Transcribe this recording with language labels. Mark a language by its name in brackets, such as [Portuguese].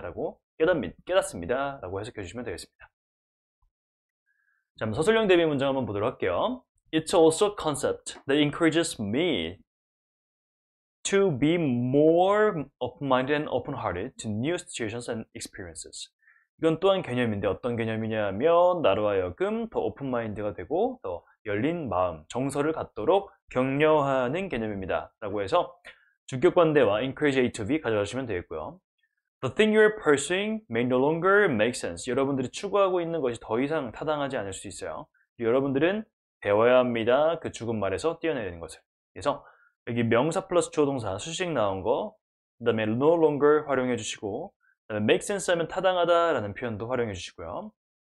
[Korean] 라고 깨닫습니다. 라고 해석해 주시면 되겠습니다. 자, 한번 서술형 대비 문장 한번 보도록 할게요. [English] It's also a concept that encourages me to be more open-minded and open-hearted to new situations and experiences. [Korean] 이건 또한 개념인데 어떤 개념이냐면 나로 하여금 더 오픈마인드가 되고 더 열린 마음, 정서를 갖도록 격려하는 개념입니다. 라고 해서 주격관대와 encourage A to B 가져가시면 되겠고요. [English] The thing you're pursuing may no longer make sense. [Korean] 여러분들이 추구하고 있는 것이 더 이상 타당하지 않을 수 있어요. 여러분들은 배워야 합니다. 그 죽은 말에서 띄어내는 것을. 그래서 여기 명사 플러스 주어 동사 수식 나온 거, 그 다음에 no longer 활용해 주시고, 그 다음에 make sense 하면 타당하다 라는 표현도 활용해 주시고요.